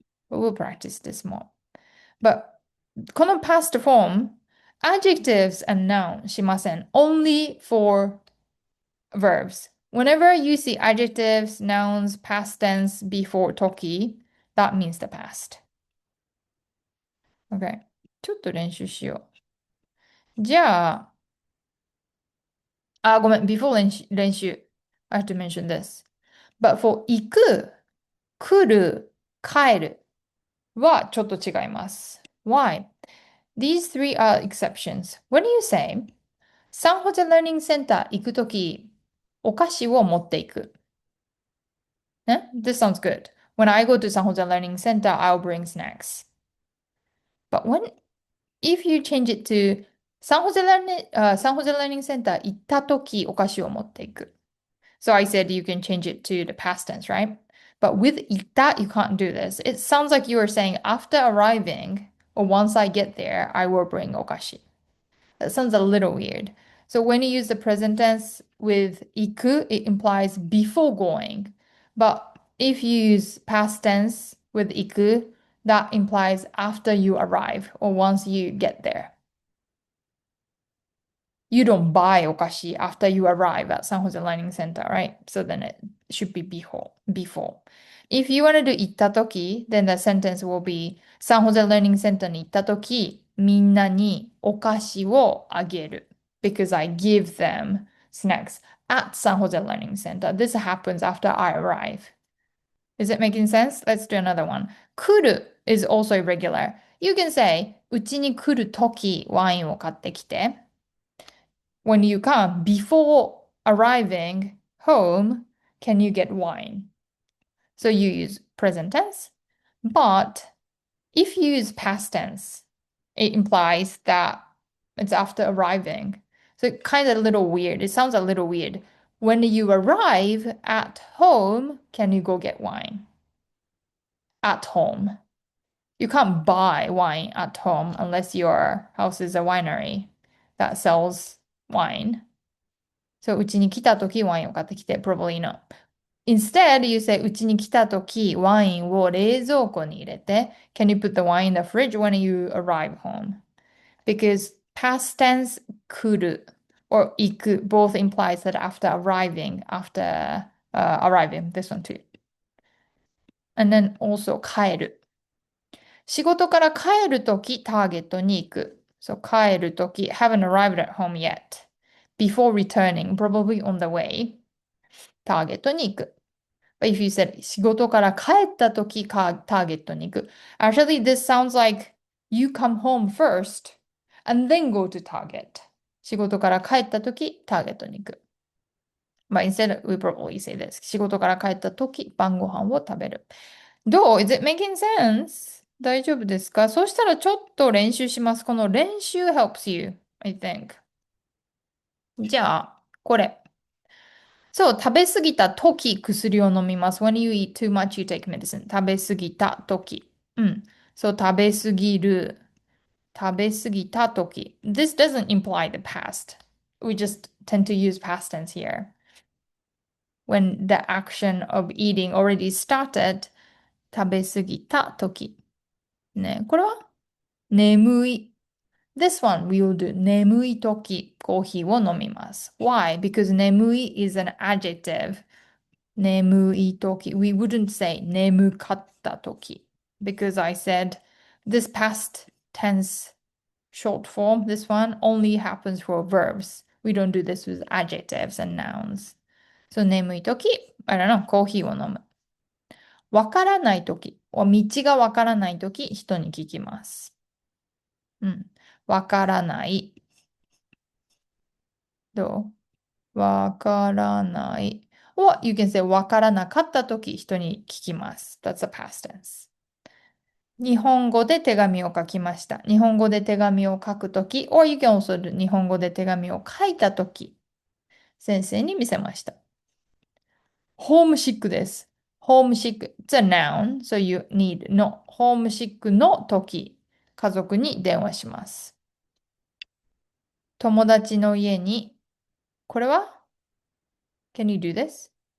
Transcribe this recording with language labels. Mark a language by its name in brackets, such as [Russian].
[English] But we'll practice this more. But この past form, adjectives and noun しません. Only for verbs. Whenever you see adjectives, nouns, past tense before 時, that means the past. [Japanese] Okay. ちょっと練習しよう。じゃあ、ごめん、before 練習。 [English] I have to mention this. But for [Japanese] 行く、来る、帰るはちょっと違います。 [English] Why? These three are exceptions. When you say [Japanese] サンホゼラーニングセンター行くとき、お菓子を持っていく。 [English] ね This sounds good. When I go to San Jose Learning Center, I'll bring snacks. But if you change it to [Japanese] サンホゼラーニングセンター行ったとき、お菓子を持っていく。 [English] So I said you can change it to the past tense, right? But with 行った, you can't do this. It sounds like you are saying after arriving, or once I get there, I will bring okashi. That sounds a little weird. So when you use the present tense with iku, it implies before going. But if you use past tense with iku, that implies after you arrive or once you get there. You don't buy okashi after you arrive at San Jose Learning Center, right? So then it should be before. Before. If you want to do 行った時, then the sentence will be [Japanese] サンホゼ Learning Center に行った時、みんなにお菓子をあげる。 [English] Because I give them snacks at San Jose Learning Center. This happens after I arrive. Is it making sense? Let's do another one. 来る is also irregular. You can say [Japanese] うちに来る時ワインを買ってきて。 [English] When you come, before arriving home, can you get wine? So you use present tense, but if you use past tense, it implies that it's after arriving. So kind of a little weird. It sounds a little weird. When you arrive at home, can you go get wine? At home. You can't buy wine at home unless your house is a winery that sells wine. [Japanese] So うちに来たときワインを買ってきて [English] probably not. Instead, you say [Japanese] うちに来たときワインを冷蔵庫に入れて [English] Can you put the wine in the fridge when you arrive home? Because past tense 来る or 行く both implies that after arriving, arriving, this one too. And then also 帰る。 [Japanese] 仕事から帰るときターゲットに行く。 [English] So 帰るとき haven't arrived at home yet. Before returning, probably on the way. [Japanese] ターゲットに行く。 [English] But if you said [Japanese] 仕事から帰ったときターゲットに行く。 [English] Actually, this sounds like you come home first and then go to Target. [Japanese] 仕事から帰ったときターゲットに行く。 [English] But instead, we probably say this. [Japanese] 仕事から帰ったとき晩ご飯を食べる。 [English] どう ?Is it making sense? [Japanese] 大丈夫ですか？そうしたらちょっと練習します。 [English] この練習 helps you, I think. [Japanese] じゃあ、これ。そう、食べ過ぎた時薬を飲みます。 [English] When you eat too much, you take medicine. [Japanese] 食べ過ぎた時。うん。そう、食べ過ぎる。食べ過ぎた時。 [English] This doesn't imply the past. We just tend to use past tense here. When the action of eating already started, 食べ過ぎた時。 [Japanese] ね、これは眠い。 [English] This one we will do [Japanese] 眠い時コーヒーを飲みます。 [English] Why? Because 眠い is an adjective. 眠い時 we wouldn't say 眠かった時 because I said this past tense short form, this one only happens for verbs. We don't do this with adjectives and nouns. So 眠い時 I don't know [Japanese] コーヒーを飲む。わからない時道がわからない時人に聞きます。うん。わからない。どうわからない。 [English] or you can say [Japanese] わからなかったとき人に聞きます。 [English] That's a past tense. [Japanese] 日本語で手紙を書きました。日本語で手紙を書くとき、 [English] or you can also do [Japanese] 日本語で手紙を書いたとき、先生に見せました。 [English] ホームシックです。ホームシック。It's a noun, so you need の。 [Japanese] ホームシックのとき、家族に電話します。友達の家に、これは [English] Can you do this?